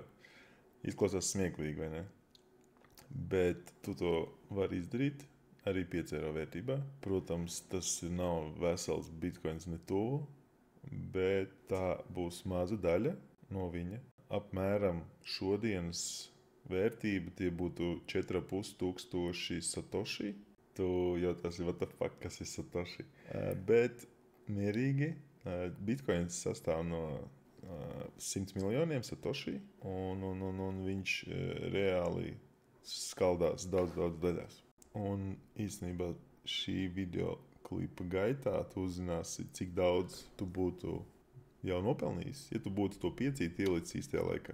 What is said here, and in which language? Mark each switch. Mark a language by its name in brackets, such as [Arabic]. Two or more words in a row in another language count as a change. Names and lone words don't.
[Latvian] Izklausās smieklīgi, vai ne? Bet tu to vari izdarīt arī 5 eiro vērtībā. Protams, tas nav vesels bitkoins ne tuvu, bet tā būs maza daļa no viņa. Apmēram šodienas vērtība tie būtu 4,500 satoshi. Tu jautāsi, [English] what the fuck, [Latvian] kas ir satoshi? Bet mierīgi, bitkoins sastāv no 100 miljoniem satoshi, un viņš reāli skaldās daudz daļās. Un īstenībā šī video klipa gaitā tu uzzināsi, cik daudz tu būtu jau nopelnījis, ja tu būtu to piecīt ielicis īstajā laikā.